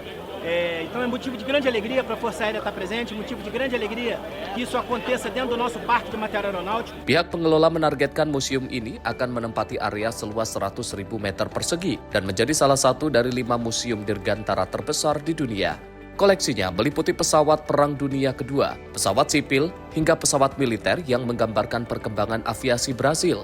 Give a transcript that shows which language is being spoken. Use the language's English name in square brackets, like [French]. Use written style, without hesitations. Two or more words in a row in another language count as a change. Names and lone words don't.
[Portuguese] Então é motivo de grande alegria para a Força Aérea estar presente, motivo de grande alegria que isso aconteça dentro do nosso Parque de Material Aeronáutico. [Indonesian] Pihak pengelola menargetkan museum ini akan menempati area seluas 100.000 meter persegi dan menjadi salah satu dari 5 museum dirgantara terbesar di dunia. Koleksinya meliputi pesawat Perang Dunia Kedua, pesawat sipil, hingga pesawat militer yang menggambarkan perkembangan aviasi Brasil.